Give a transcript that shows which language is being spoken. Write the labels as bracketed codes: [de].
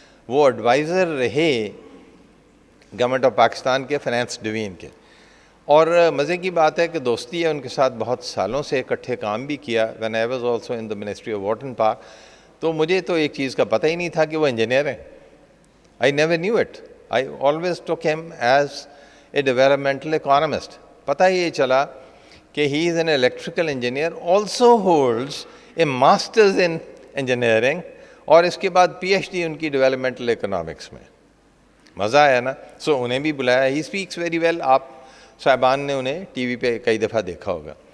[ur] وہ ایڈوائزر رہے government of Pakistan کے فائنانس ڈویژن کے. اور مزے کی بات ہے کہ دوستی ہے ان کے ساتھ, بہت سالوں سے اکٹھے کام بھی کیا. [en] when I was also in the Ministry of Water and Park, [ur] تو مجھے تو ایک چیز کا پتہ ہی نہیں تھا کہ وہ انجینئر ہیں. [en] I never knew it. I always took him as a developmental economist. [ur] پتہ ہی یہ چلا کہ [en] he is an electrical engineer, also holds a master's in engineering, [ur] اور اس کے بعد PhD ان کی ڈیولپمنٹل اکنامکس میں. مزہ آیا نا. سو انہیں بھی بلایا. [en] He speaks very well. [ur] آپ صاحبان نے انہیں ٹی وی پہ کئی دفعہ دیکھا ہوگا.